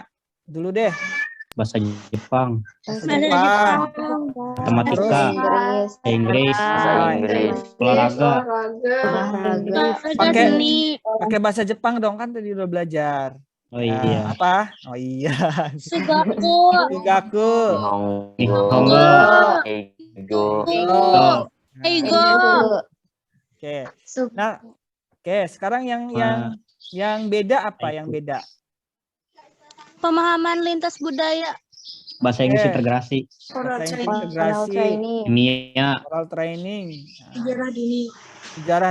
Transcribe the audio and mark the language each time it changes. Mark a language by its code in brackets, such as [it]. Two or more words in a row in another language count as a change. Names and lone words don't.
[id] Dulu deh. Bahasa Jepang, matematika, Inggris, olahraga. Pakai bahasa Jepang dong, kan tadi udah belajar. Oh iya. Apa? Oh iya. Sugaku. Nihongo. Eigo. Oke. Nah, oke, sekarang yang beda apa? Yang beda? Pemahaman lintas budaya. Bahasa Inggris integrasi. Bahasa integrasi. Kimia. [en] Oral training. [id] Sejarah dunia.